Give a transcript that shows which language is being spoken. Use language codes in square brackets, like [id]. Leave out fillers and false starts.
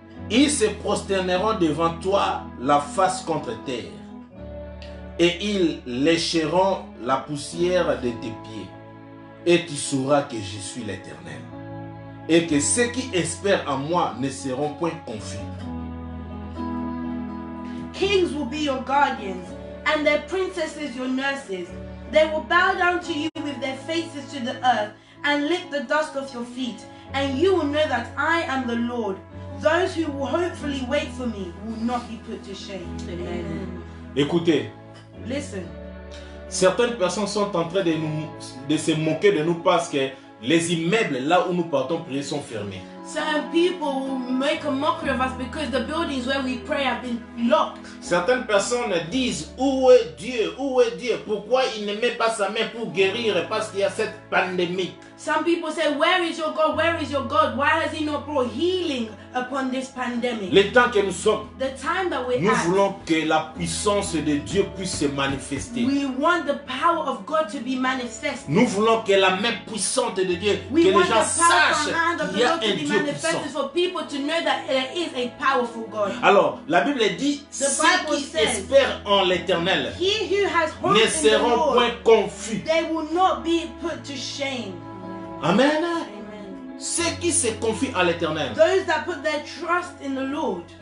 [fr] Ils se prosterneront devant toi la face contre terre, et ils lécheront la poussière de tes pieds, et tu sauras que je suis l'Éternel, et que ceux qui espèrent en moi ne seront point confus. [en] Kings will be your guardians, and their princesses your nurses. They will bow down to you with their faces to the earth and lick the dust off your feet, and you will know that I am the Lord. Those who will hopefully wait for me will not be put to shame. Amen. [fr] Écoutez, [en] listen. [fr] Certaines personnes sont en train de se moquer de nous parce que les immeubles là où nous partons prier sont fermés. [en] Certain people will make a mockery of us because the buildings where we pray have been locked. [fr] Certaines personnes disent où est Dieu, pourquoi il ne met pas sa main pour guérir parce qu'il y a cette pandémie. [en] Some people say, where is your God? Where is your God? Why has he not brought healing upon this pandemic? [fr] Le temps que nous sommes, [en] the time that we're [fr] nous [en] at, [fr] voulons que la puissance de Dieu puisse se manifester. [en] We want the power of God to be manifested. [fr] Nous voulons que la main puissante de Dieu, que les gens sachent qu'il y a un Dieu puissant. [en] For people to know that there is a powerful God. [fr] Alors, la Bible dit, ceux qui espèrent en l'Éternel ne seront point confus. [en] They will not be put to shame. Amen. [fr] Ceux qui se confient à l'Éternel, [en] those that put their trust in the Lord,